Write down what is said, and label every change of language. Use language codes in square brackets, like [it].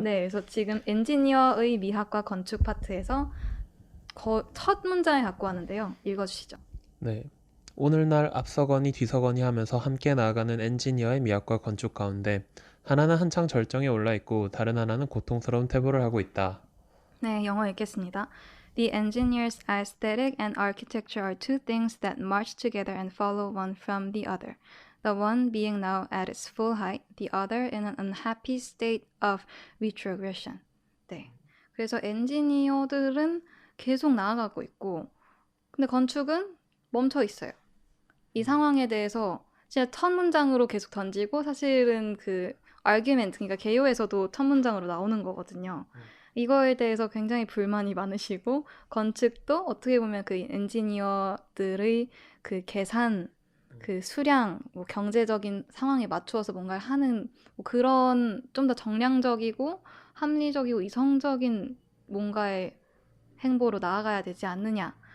[ko] 네, 그래서 지금 엔지니어의 미학과 건축 파트에서 첫 문장을 갖고 왔는데요. 읽어주시죠. 네. 오늘날 앞서거니 뒤서거니 하면서 함께 나아가는 엔지니어의 미학과 건축 가운데 하나는 한창 절정에 올라 있고 다른 하나는 고통스러운 퇴보를 하고 있다. 네, 영어 읽겠습니다. [en] The engineer's aesthetic and architecture are two things that march together and follow one from the other. The one being now at its full height, the other in an unhappy state of retrogression. [ko] 네. 그래서 엔지니어들은 계속 나아가고 있고, 근데 건축은 멈춰 있어요. 이 상황에 대해서 진짜 첫 문장으로 계속 던지고, 사실은 그 argument, 그러니까 개요에서도 첫 문장으로 나오는 거거든요. 이거에 대해서 굉장히 불만이 많으시고, 건축도 어떻게 보면 그 엔지니어들의 그 계산, 그 수량, 뭐 경제적인 상황에 맞추어서 뭔가를 하는 뭐 그런 좀 더 정량적이고 합리적이고 이성적인 뭔가의 행보로 나아가야 되지 않느냐.